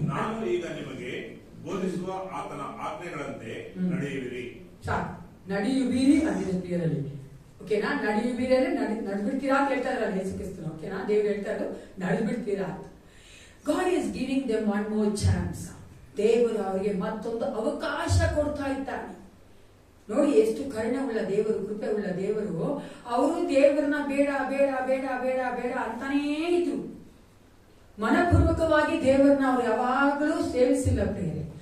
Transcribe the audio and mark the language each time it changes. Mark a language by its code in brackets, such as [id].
[kn] ನಾನು ಈಗ ನಿಮಗೆ ಬೋಧಿಸುವ ಆತನ ಆಜ್ಞೆಗಳಂತೆ ನಡೆಯುವಿರಿ. ನಡೆಯುವಿರಿ ಅಂದಿರಲ್ಲಿ. ಓಕೆನಾ? ನಡೆಯುವಿರಿ ಅಂದ್ರೆ ನಡೆದ್ಬಿಡ್ತೀರಾ ಅಂತ ಹೇಳ್ತಾ ಇದ್ರಲ್ಲ ಯೇಸು ಕ್ರಿಸ್ತನು. ಓಕೆನಾ? ದೇವ್ರು ಹೇಳ್ತಾ ಇದ್ರು ನಡೆದ್ಬಿಡ್ತೀರಾ ಅಂತ. [en] God is giving them one more chance. [kn] ದೇವರು ಅವರಿಗೆ ಮತ್ತೊಂದು ಅವಕಾಶ ಕೊಡ್ತಾ ಇದ್ದಾನೆ. ನೋಡಿ ಎಷ್ಟು ಕರುಣೆ ಉಳ್ಳ ದೇವರು, ಕೃಪೆ ಉಳ್ಳ ದೇವರು. ಅವರು ದೇವರನ್ನ ಬೇಡ ಬೇಡ ಬೇಡ ಬೇಡ ಬೇಡ ಅಂತಾನೇ ಇದ್ರು. ಮನಪೂರ್ವಕವಾಗಿ ದೇವರನ್ನ ಅವ್ರು ಯಾವಾಗಲೂ ಸೇವಿಸಿಲ್ಲ ಪ್ರಿಯರೇ.